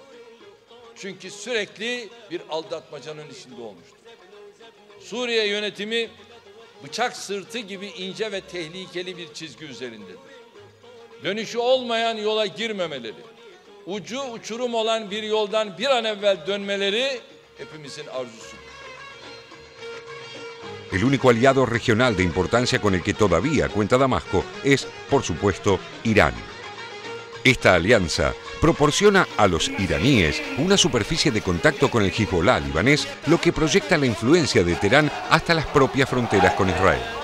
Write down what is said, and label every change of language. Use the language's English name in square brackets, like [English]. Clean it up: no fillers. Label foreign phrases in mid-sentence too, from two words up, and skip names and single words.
[Turkish] Çünkü sürekli bir aldatmacanın içinde olmuştur. Suriye yönetimi bıçak sırtı gibi ince ve tehlikeli bir çizgi üzerindedir. Dönüşü olmayan yola girmemeleri, ucu uçurum olan bir yoldan bir an evvel dönmeleri hepimizin arzusudur. [Spanish] El único aliado regional de importancia con el que todavía cuenta Damasco es, por supuesto, Irán. Esta alianza proporciona a los iraníes una superficie de contacto con el Hezbollah libanés, lo que proyecta la influencia de Teherán hasta las propias fronteras con Israel.